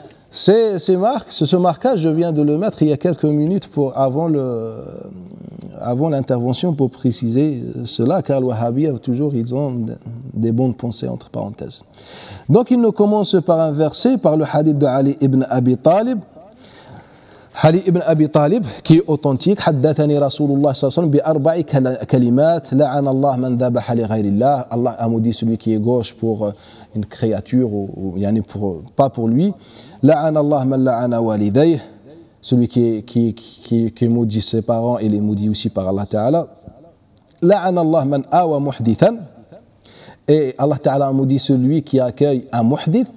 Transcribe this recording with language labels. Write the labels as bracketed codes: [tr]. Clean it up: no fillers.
[fr] Ce marquage, je viens de le mettre il y a quelques minutes avant l'intervention pour préciser cela, car les Wahhabis, toujours, ils ont des bonnes pensées, entre parenthèses. Donc, il nous commence par un verset, par le hadith de Ali ibn Abi Talib. Ali ibn Abi Talib, qui est authentique, [ar] حدثني رسول الله صلى الله عليه وسلم بأربع كلمات لعن الله من ذبح لغير الله. [fr] Allah a maudit celui qui est gauche pour une créature, ou pas pour lui. [ar] لعن الله من لعن والديه. [fr] Celui qui maudit ses parents, il est maudit aussi par Allah Ta'ala. [ar] لعن الله من آوى محدثا. [fr] Et Allah Ta'ala a maudit celui qui accueille un muhdith.